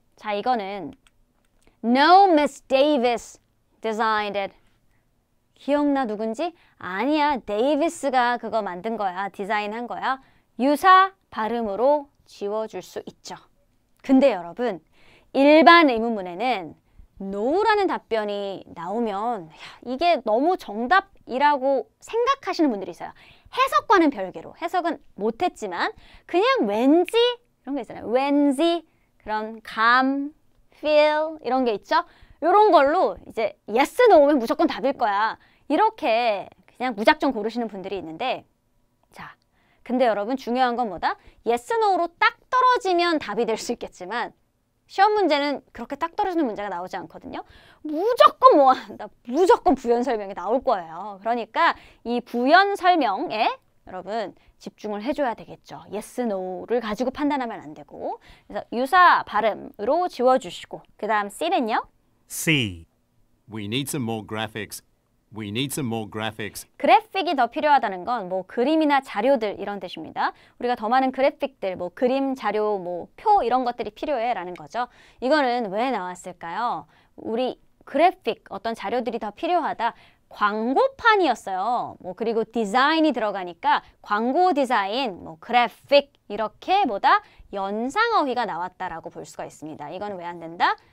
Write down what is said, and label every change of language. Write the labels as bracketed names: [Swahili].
[Korean] 자, 이거는 [English] No, Miss Davis designed it. [Korean] 기억나 누군지? 아니야, 데이비스가 그거 만든 거야, 디자인한 거야. 유사 발음으로 지워줄 수 있죠. 근데 여러분, 일반 의문문에는 no라는 답변이 나오면 이게 너무 정답이라고 생각하시는 분들이 있어요. 해석과는 별개로. 해석은 못했지만 그냥 왠지 이런 게 있잖아요. 왠지 그런 감, feel 이런 게 있죠. 이런 걸로 이제 yes, no면 무조건 답일 거야. 이렇게 그냥 무작정 고르시는 분들이 있는데 자, 근데 여러분 중요한 건 뭐다? yes, no로 딱 떨어지면 답이 될 수 있겠지만 시험 문제는 그렇게 딱 떨어지는 문제가 나오지 않거든요. 무조건 뭐 한다. 무조건 부연 설명이 나올 거예요. 그러니까 이 부연 설명에 여러분 집중을 해줘야 되겠죠. yes, no를 가지고 판단하면 안 되고. 그래서 유사 발음으로 지워주시고 그 다음 C는요? [English] C. We need some more graphics. We need some more graphics. [Korean] 그래픽이 더 필요하다는 건 뭐 그림이나 자료들 이런 뜻입니다. 우리가 더 많은 그래픽들, 뭐 그림, 자료, 뭐 표 이런 것들이 필요해 라는 거죠. 이거는 왜 나왔을까요? 우리 그래픽, 어떤 자료들이 더 필요하다. 광고판이었어요. 뭐 그리고 디자인이 들어가니까 광고 디자인, 뭐 그래픽 이렇게 보다 연상어휘가 나왔다라고 볼 수가 있습니다. 이거는 왜 안 된다?